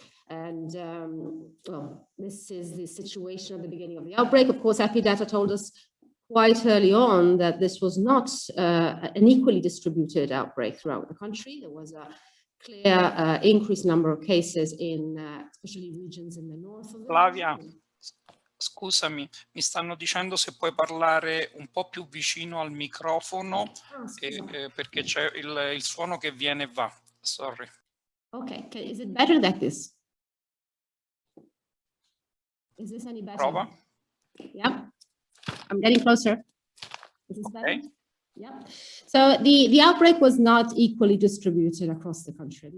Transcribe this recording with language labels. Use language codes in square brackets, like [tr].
[en] And well, this is the situation at the beginning of the outbreak. Of course, Epidata told us quite early on that this was not an equally distributed outbreak throughout the country. There was a clear increased number of cases in especially regions in the north of the [it] Flavia, scusami, mi stanno dicendo se puoi parlare un po' più vicino al microfono, perché c'è il suono che viene e va. [en] Sorry. Okay, is it better like this? Is this any better? [it] Prova. [en] Yeah, I'm getting closer. Is this better? Okay. Yeah. So the outbreak was not equally distributed across the country.